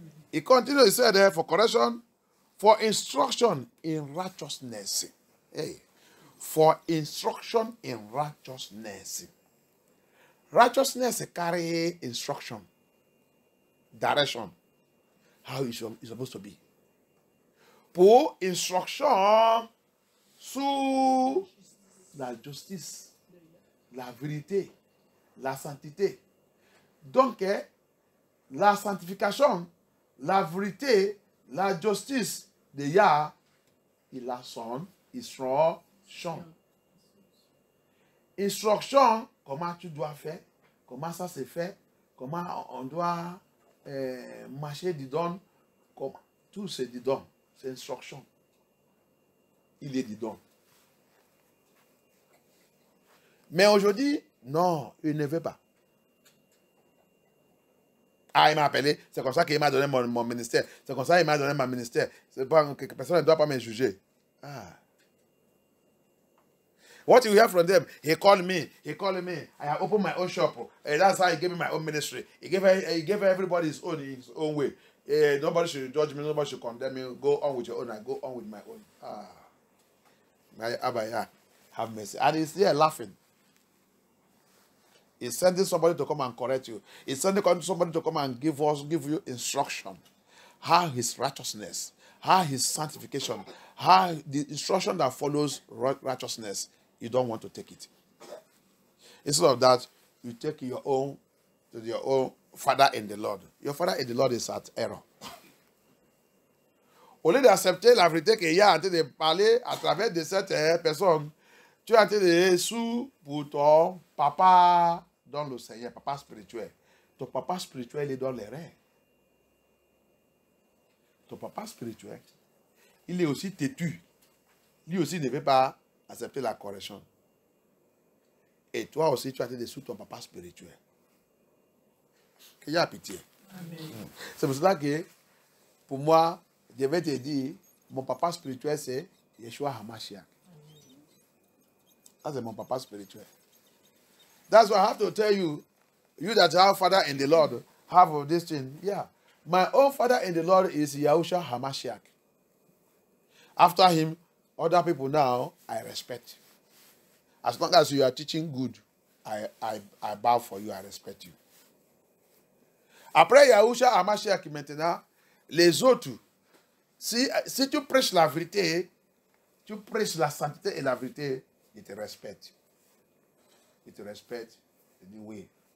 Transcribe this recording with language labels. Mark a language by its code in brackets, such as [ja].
[en] He continued, he said, for correction, for instruction in righteousness. Hey. For instruction in righteousness. Righteousness carry instruction, direction, how it's supposed to be. [fr] Pour instruction sur la justice, la vérité, la sainteté. Donc, la sanctification, la vérité, la justice de Yah, il a son instruction. Instruction, comment tu dois faire, comment ça se fait, comment on doit marcher dedans, tout c'est dedans, c'est instruction. Il est dedans. Mais aujourd'hui, non, il ne veut pas. Ah, il m'a appelé, c'est comme ça qu'il m'a donné mon ministère. C'est comme ça qu'il m'a donné mon ministère. C'est pas que personne ne doit pas me juger. Ah. [en] What you hear from them, he called me. I have opened my own shop. And that's how he gave me my own ministry. He gave everybody his own way. Nobody should judge me, nobody should condemn me. Go on with your own, I go on with my own. Ah. My Abba, have mercy. And he's here laughing. He's sending somebody to come and correct you. He's sending somebody to come and give you instruction. How his righteousness, how his sanctification, how the instruction that follows righteousness, you don't want to take it. Instead of that, you take your own father in the Lord. Your father in the Lord is at error. [fr] Au lieu d'accepter la vérité qu'il y a en train de parler à travers de cette personne, tu es en train de sous pour ton papa dans le Seigneur, papa spirituel. Ton papa spirituel est dans les reins. Ton papa spirituel, il est aussi têtu. Lui aussi ne veut pas accepter la correction. Et toi aussi, tu as été sous ton papa spirituel. Qu'il y a pitié. Amen. C'est pour cela que, pour moi, je vais te dire, mon papa spirituel, c'est Yeshua HaMashiach. Ça, c'est mon papa spirituel. [en] That's why I have to tell you, you that have father in the Lord, have this thing. Yeah. My own father in the Lord is Yeshua HaMashiach. After him, other people now, I respect. As long as you are teaching good, I bow for you, I respect you. [fr] Après Yeshua HaMashiach maintenant, les autres, si tu prêches la vérité, tu prêches la sainteté et la vérité, ils te respectent. Ils te respectent. Ils disent oui.